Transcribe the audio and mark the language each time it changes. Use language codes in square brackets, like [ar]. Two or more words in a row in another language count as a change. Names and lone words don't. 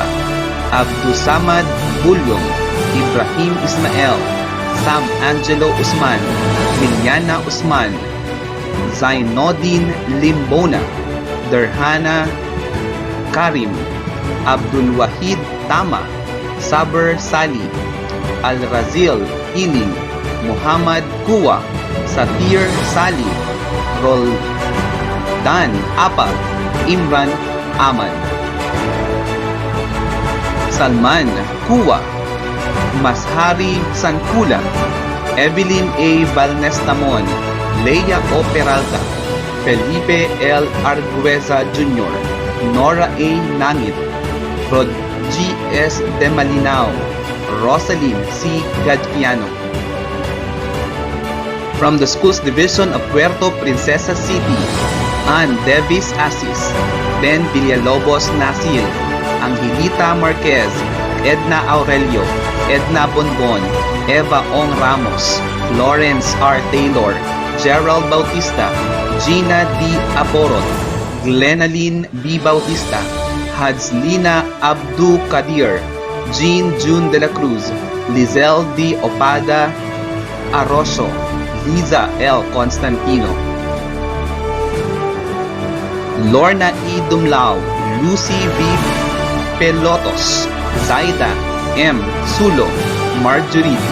[en] Abdusamad Bulyong, Ibrahim Ismael, Sam Angelo Usman, Miliana Usman, Zainodin Limbona, Derhana Karim, Abdul Wahid Tama, Saber Sali, Al-Razil Iling, Muhammad Kuwa, Satir Sali, Roldan Apag, Imran Ahmad, Salman Kuwa, Mashari Sankula, Evelyn A. Balnestamon, Leia O. Peralta, Felipe L. Argueza Jr., Nora A. Nangit, Rod G. S. De Malinao, Rosalyn C. Gadfiano. From the Schools Division of Puerto Princesa City, Ann Davis Asis, Ben Villalobos Nasil, Angelita Marquez, Edna Aurelio, Edna Bonbon, Eva Ong Ramos, Lawrence R. Taylor, Gerald Bautista, Gina D. Aborot, Glenaline B. Bautista, Hadslina Abdu Kadir, Jean June de la Cruz, Lizelle D. Opada Arroso, Liza L. Constantino, Lorna E. Dumlao, Lucy V. Pelotos, Zaida M. Sulo, Marjorie D.